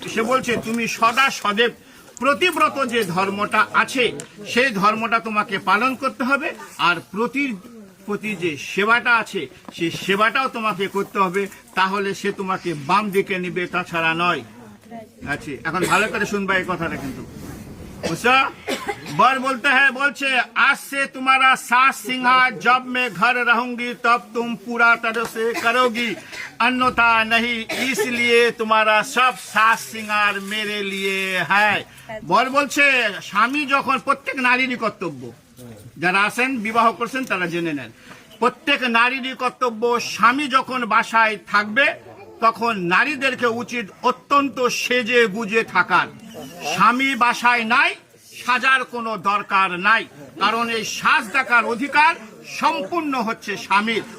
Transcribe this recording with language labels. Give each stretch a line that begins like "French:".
Bangla: সে বলছে তুমি সদা সदैव প্রতিব্রত যে ধর্মটা আছে সেই ধর্মটা তোমাকে পালন করতে হবে, আর প্রতি যে সেবাটা আছে সেই সেবাটাও তোমাকে করতে হবে, তাহলে সে তোমাকে বাম দিকে নিবে, তাছাড়া নয়। আচ্ছা, এখন ভালো করে শুনবা এই কথাটা কিন্তু। বুঝছো?
Hindi: बर बोलते हैं, बोलছে, आज से तुम्हारा सास सिंहार जब मैं घर रहूंगी तब तुम पूरा तरह से करोगी, अन्यथा नहीं, इसलिए तुम्हारा सब सास सिंगार मेरे लिए है। बर बोलছে,
Bangla: স্বামী যখন, প্রত্যেক নারীরই কর্তব্য, যারা আছেন বিবাহ করছেন তারা জেনে নেন, প্রত্যেক নারীরই কর্তব্য, স্বামী যখন বাসায় থাকবে তখন নারীদেরকে উচিত অত্যন্ত সেজে গুজে থাকার। স্বামী বাসায় নাই, সাজার কোনো দরকার নাই, কারণ এই সাজ দেখার অধিকার সম্পূর্ণ হচ্ছে স্বামীর।